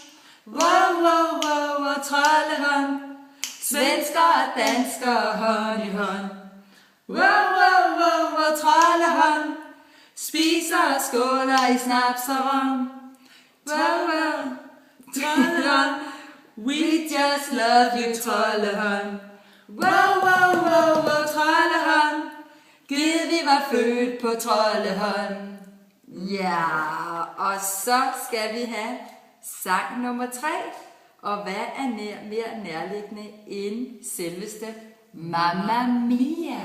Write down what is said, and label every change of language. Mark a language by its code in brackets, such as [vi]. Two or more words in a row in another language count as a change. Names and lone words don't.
[da] Wow, Troldeholm. Svensker og danskere hånd i hånd. Wow, Troldeholm. Spiser og skåler i snaps og rom. Wow, Troldeholm. [en] We just love you, Troldeholm. [da] Wow, Troldeholm. Gid vi var født på Troldeholm. Ja, og så skal vi have sang nummer 3. Og hvad er mere nærliggende end selveste Mamma Mia?